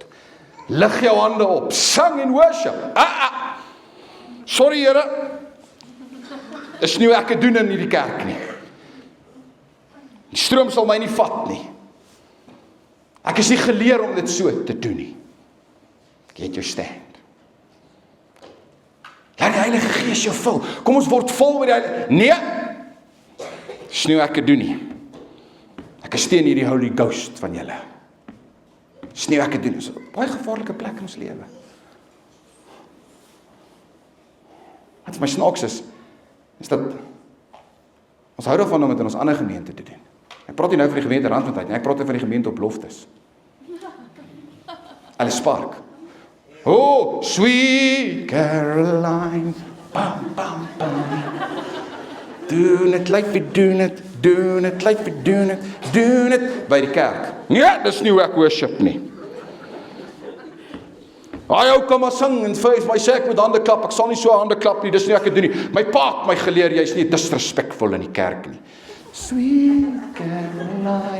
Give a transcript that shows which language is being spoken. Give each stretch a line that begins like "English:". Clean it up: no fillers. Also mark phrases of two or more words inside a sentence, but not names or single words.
Afrikaans: Lig jou hande op, sing en worship. Sorry Here, is nie hoe ek het doen in hierdie kerk nie. Die stroom sal my nie vat nie. Ek is nie geleer om dit so te doen nie.
English: Get your stand.
Afrikaans: Laat die Heilige Gees jou vul. Kom ons word vol met die Heilige. Nee, dis nie hoe ek het doen nie. Ek is teen hierdie
English: Holy Ghost
Afrikaans: van julle. Dis nie hoe ek het doen nie. Dis 'n baie gevaarlike plek in ons lewe. Wat vir my snaaks is dat ons hou daarvan om dit in ons ander gemeente te doen. Ek praat nie nou van die gemeente Randfontein nie, ek praat van die gemeente op Loftus.
English: Alice Park. Oh, sweet Caroline.
Afrikaans: Bam, bam, bam. Doen het,
English: like we
Afrikaans: doen het. Doen het,
English: like we
Afrikaans: doen het. Doen het. By die kerk. Nee, dis nie hoe ek worship nie. Ou kom maar sing en vir my sê ek moet hande klap. Ek sal nie so hande klap nie, dis nie ek het doen nie. My pa het my geleer, jy is nie disrespectful in die kerk nie.
English: Sweet Caroline.